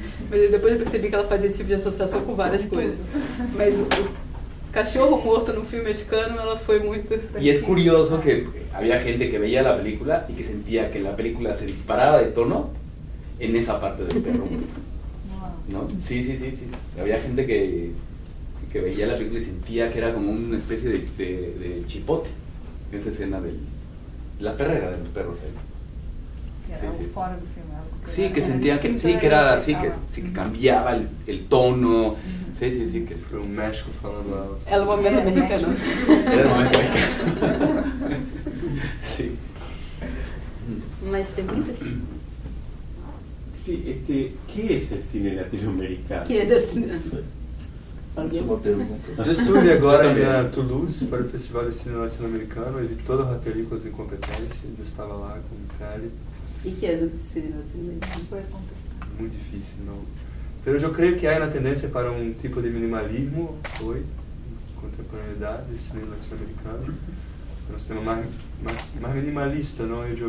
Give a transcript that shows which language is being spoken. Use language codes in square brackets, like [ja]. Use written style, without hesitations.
[pt] Mas depois eu percebi que ela fazia esse tipo de associação com várias coisas. Mas o cachorro morto no filme mexicano, ela foi muito... [es] Y es curioso que había gente que veía la película y que sentía que la película se disparaba de tono en esa parte del perro muerto, ¿no? Sí. Había gente que veía la película y sentía que era como una especie de chipote, esa escena de la perrera de los perros ahí. [pt] Fora do filme. [es] Sí, que sentía que sí, que era así, que cambiaba el tono. Sí, que es [pt] Foi o México falando. É o momento americano. [es] Era un momento mexicano. Sí. [pt] Mais perguntas? [es] Sí, ¿qué es el cine latinoamericano? [pt] Que existe... Última pergunta. Eu estive agora em Toulouse para o Festival de Cine Latino-Americano e vi todas as películas em competência. Eu estava lá com o Cali. E que é o cinema latino-americano? Muito difícil, não. Pero eu creio que há uma tendência para um tipo de minimalismo hoje, contemporaneidade, de cinema latino-americano, um cinema mais minimalista, não?